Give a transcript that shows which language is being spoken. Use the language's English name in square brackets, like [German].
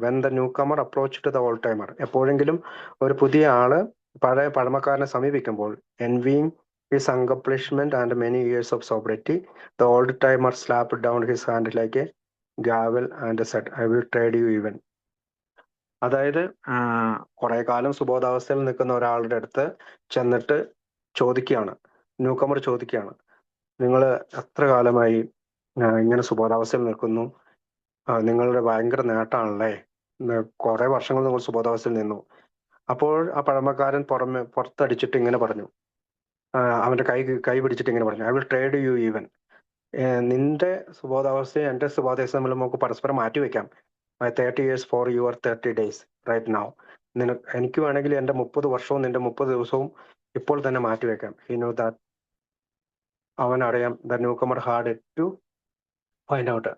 [English] when the newcomer approach to the old timer, [Malayalam] എപ്പോഴെങ്കിലും ഒരു പുതിയ ആള് പഴമക്കാരനെ സമീപിക്കുമ്പോൾ, [English] Envying his accomplishment and many years of sobriety. The old timer slapped down his hand like a gavel and said, I will trade you even. [Malayalam] അതായത് കുറെ കാലം സുബോധാവസ്ഥയിൽ നിൽക്കുന്ന ഒരാളുടെ അടുത്ത് ചെന്നിട്ട് ചോദിക്കുകയാണ്, ന്യൂകമർ ചോദിക്കുകയാണ്, നിങ്ങൾ എത്ര കാലമായി ഇങ്ങനെ സുബോധാവസ്ഥയിൽ നിൽക്കുന്നു? നിങ്ങളുടെ ഭയങ്കര നേട്ടമാണല്ലേ, കുറെ വർഷങ്ങൾ നിങ്ങൾ സുബോധാവസ്ഥയിൽ നിന്നു. അപ്പോൾ ആ പഴമക്കാരൻ പുറത്തടിച്ചിട്ട് ഇങ്ങനെ പറഞ്ഞു, അവന്റെ കൈ പിടിച്ചിട്ട് ഇങ്ങനെ പറഞ്ഞു, [English] I will trade you even. [Malayalam] നിന്റെ സുബോധാവസ്ഥയും എന്റെ സുബോധാവസ്ഥ തമ്മിൽ നമുക്ക് പരസ്പരം മാറ്റിവെക്കാം. [English] 30 years for your 30 days right now. [Malayalam] എനിക്ക് വേണമെങ്കിൽ എന്റെ 30 വർഷവും നിന്റെ 30 ദിവസവും ഇപ്പോൾ തന്നെ മാറ്റിവെക്കാം. [English] He knew that. [Malayalam] അവനറിയാം, [English] the newcomer had to find out.